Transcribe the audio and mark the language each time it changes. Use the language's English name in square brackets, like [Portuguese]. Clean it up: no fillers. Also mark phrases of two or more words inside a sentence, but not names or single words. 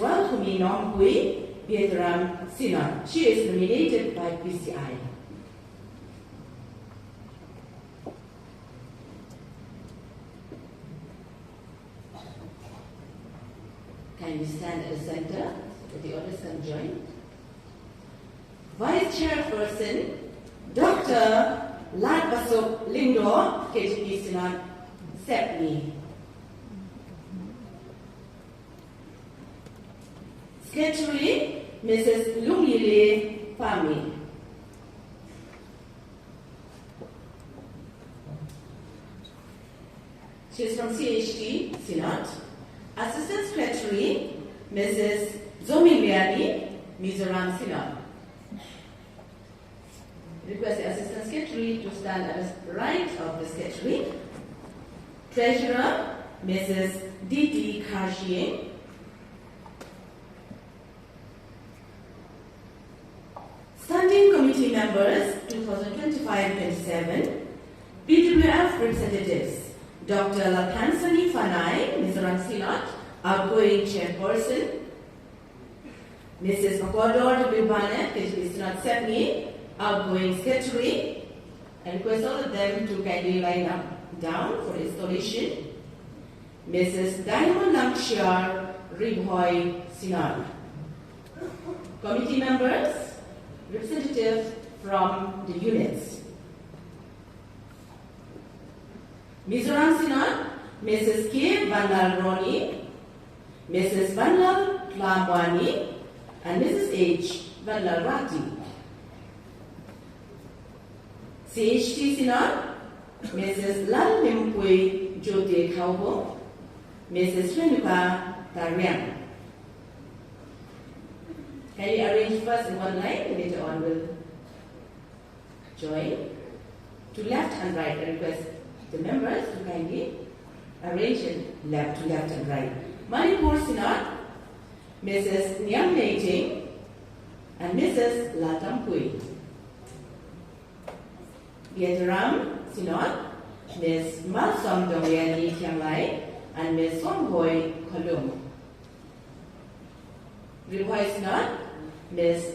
[English] Walhumi Nonghui Bietram Sina. She is nominated by PCI. Can you stand at the center so the others can join? Vice Chairperson, Dr. Latbasok Lindo, KGP Sinat Sepni. Secretary, Mrs. Lumile Fami. She is from CHT Sinat. Assistant Secretary, Mrs. Zominbiani, Mizoram Sinat. Request the Assistant Secretary to stand at the right of the Secretary. Treasurer, Mrs. Diti Kashie. Standing Committee Members 2025-27, BWF Representatives, Dr. Lathansani Fanai, Mizoram Sinat, outgoing Chairperson, Mrs. Makodor Dubane, KGP Sinat Sepni, outgoing Secretary, and request all of them to kindly line up down for installation. Mrs. Diamond Nakshar Ribhoy Sinat. Committee members, representative from the units. Mizoram Sinat, Mrs. K. Vandal Roni, Mrs. Vandal Tlamwani, and Mrs. H. Vandal Rati. CHT Sinat, Mrs. Lal Mimpui Jyote Kaubo, Mrs. Renuka Tarian. Can you arrange first in one line and later on we'll join? To left and right, I request the members to kindly arrange it left to left and right. Manipur Sinat, Mrs. Nyam Neiting and Mrs. Latampui. Vietnam Sinat, Ms. Malsom Dongyani Tianglai and Ms. Songhoi Kolum. Ribhoi Sinat, Ms.